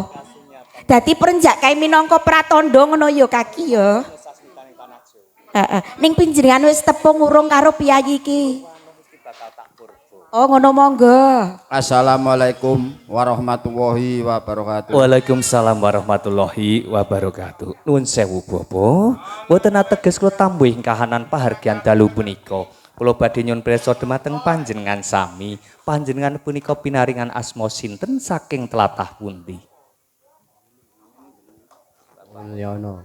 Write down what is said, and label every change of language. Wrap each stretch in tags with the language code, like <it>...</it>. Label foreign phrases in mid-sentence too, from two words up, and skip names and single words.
<jv>Dadi prenjak kae minangka pratandha ngono ya kaki ya. Heeh. Ning pinjenengan wis tepung urung karo piyayi iki. Oh ngono monggo.</jv> <ar>السلام عليكم ورحمة الله وبركاته. وعليكم السلام ورحمة الله وبركاته.</ar> <jv>Nuwun sewu Bapak, mboten ateges kula tambuh kahanan pahargyan dalu punika. Kula badhe nyuwun pirsa dhumateng panjenengan sami. Panjenengan punika pinaringan asma sinten saking tlatah pundi? Mulyono.</jv>